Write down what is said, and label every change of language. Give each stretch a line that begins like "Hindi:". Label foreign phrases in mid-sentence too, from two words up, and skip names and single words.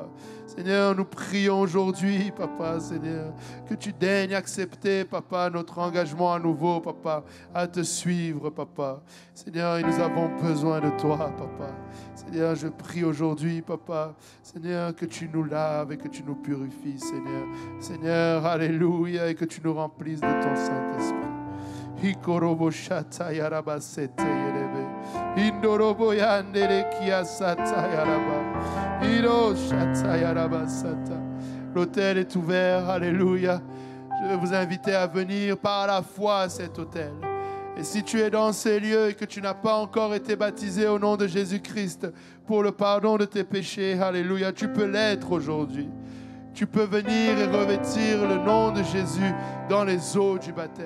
French: Seigneur, nous prions aujourd'hui, papa, Seigneur, que tu daignes accepter, papa, notre engagement à nouveau, papa, à te suivre, papa. Seigneur, nous avons besoin de toi, papa. Seigneur, je prie aujourd'hui, papa, Seigneur, que tu nous laves et que tu nous purifies, Seigneur. Seigneur, alléluia, et que tu nous remplisses de ton Saint-Esprit. Hikorobo shata yaraba sete yerebe. Indorobo yandere kia sata yaraba. Iro shata yaraba sata. L'autel est ouvert, alléluia. Je vais vous inviter à venir par la foi à cet autel. Et si tu es dans ces lieux et que tu n'as pas encore été baptisé au nom de Jésus-Christ pour le pardon de tes péchés, alléluia, tu peux l'être aujourd'hui. Tu peux venir et revêtir le nom de Jésus dans les eaux du baptême.